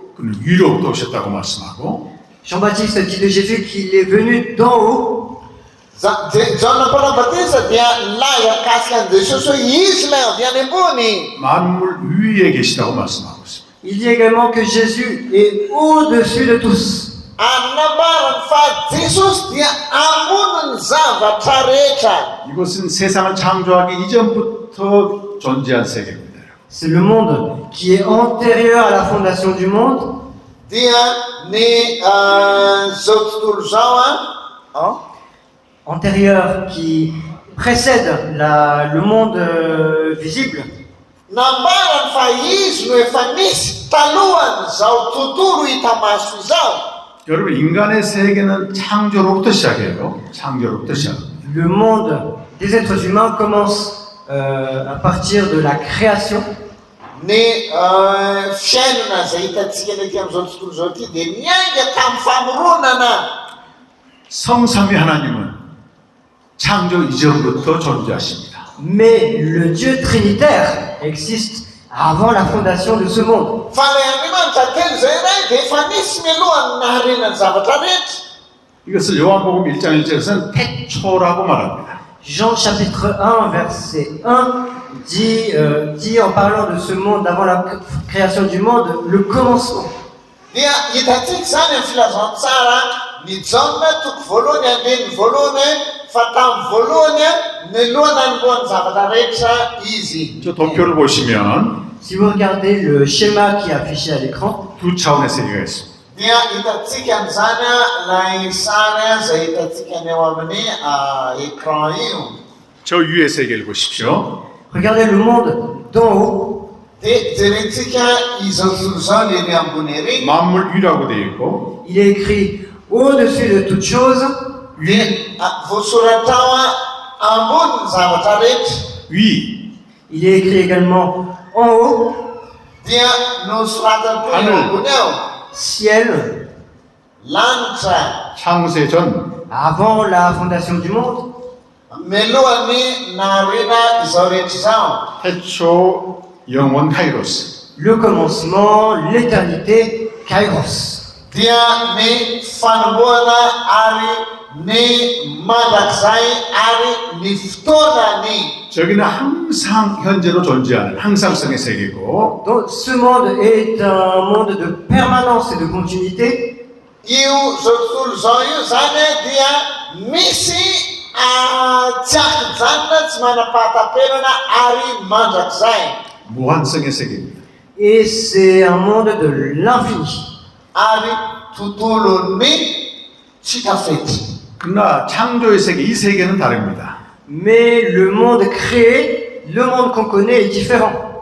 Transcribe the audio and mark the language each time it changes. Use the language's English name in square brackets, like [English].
[Korean] 그는 위로부터 오셨다고 말씀하고 [French] Jean-Baptiste dit de Jésus qu'il est venu d'en haut. [Malagasy] Johana Mpanambatisan dia nilaza mikasika an'i Jesosy hoe izy ilay avy any ambony. [Korean] 만물 위에 계시다고 말씀하고 있습니다. [French] Il dit également que Jésus est au-dessus de tous. [Malagasy] Ary nambarany fa Jesosy dia ambony ny zavatra rehetra. [Korean] 이것은 세상을 창조하기 이전부터 존재한 세계입니다. [French] C'est le monde qui est antérieur à la fondation du monde. [Malagasy] Dia ny zao tontolo zao [French] Antérieur qui précède le monde visible. [Malagasy] nambarany fa izy no efa nisy talohany zao tontolo hita maso izao. [Korean] 여러분, 인간의 세계는 창조로부터 시작해요. 창조로부터 시작합니다. [French] Le monde des êtres humains commence à partir de la création. [Malagasy] Ny fiainana zay hitantsika ety amin'izao tontolo zao ty dia miainga tamin'ny famoronana. [Korean] 성삼위 하나님은 창조 이전부터 존재하십니다. [French] Mais le Dieu trinitaire existe avant la fondation de ce monde. [Malagasy] Fa ilay Andriamanitra telo zay iray dia efa nisy mialohan'ny naharenany zavatra rehetra. [Korean] 이것을 요한복음 1장 1절에서는 태초라고 말합니다. [French] Jean chapitre 1 verset 1 dit en parlant de ce monde avant la création du monde, le commencement. [Malagasy] Dia hitantsika zany amin'ny filazantsara ny Jaona toko voalohany andeny voalohany fa tamin'ny voalohany nylohana anolohan'ny zavatra rehetra izy. [Korean] 저 도표를 보시면 [French] Si vous regardez le schéma qui est affiché à l'écran, [Korean] 두 차원의 세계가 있습니다. [Malagasy] Dia hitantsika amin'izany ilay sary zay hitantsika ny eo amin'ny écran io. [Korean] 저 위의 세계를 보십시오. [French] regardez le monde d'en haut. [Malagasy] Dia jerentsika izao tontolo zao ny ambony ery. [Korean] 만물 위라고 되어 있고 [French] Il est écrit au-dessus de toute chose. [Malagasy] Dia voasoratra ao ambony ny zavatra rehetra. [Korean] 위, [French] Il est écrit également en haut, [Malagasy] Dia nosoratany koa eo ambony ao. [French] ciel, [Malagasy] Lanitra [Korean] 창세 전 [French] avant la fondation du monde. [Malagasy] mialohan'ny naharena izao rehetra izao. [Korean] 태초 영원 카이로스. [French] Le commencement, l'éternité, Kairos. [Malagasy] Dia ny fanombohana ary ny mandrakizay ary ny fotoanany. [Korean] 저기는 항상 현재로 존재하는 항상성의 세계고 [French] Donc ce monde est un monde de permanence et de continuité. [Malagasy] Io zao tontolo zao io zany dia misy tsy akin-janona tsy manam-pahatam-perana ary mandrakizay. [Korean] 무한성의 세계입니다. [French] Et c'est un monde de l'infini. [Malagasy] Ary tontolon'ny tsy tafety. [Korean] 그러나 창조의 세계, 이 세계는 다릅니다. [French] Mais le monde créé, le monde qu'on connaît est différent.